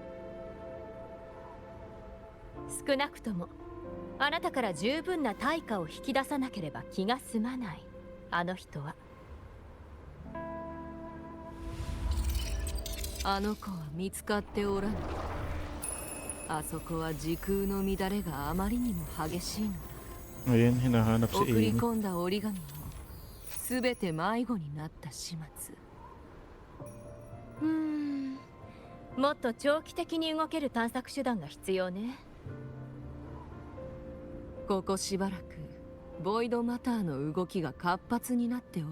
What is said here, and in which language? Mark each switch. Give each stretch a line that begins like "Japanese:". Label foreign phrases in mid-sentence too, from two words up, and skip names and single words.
Japanese: 少なくともあなたから十分な対価を引き出さなければ気が済まない。あの人は。あの子は見つかっておらぬ。あそこは時空の乱れがあまりにも激しいのだ。
Filipino: Ayun, hinahanap si
Japanese: 送り
Filipino: Amy.
Japanese: 込んだ折り紙もすべて迷子になった始末。もっと長期的に動ける探索手段が必要ね。ここしばらくボイドマターの動きが活発になっておる。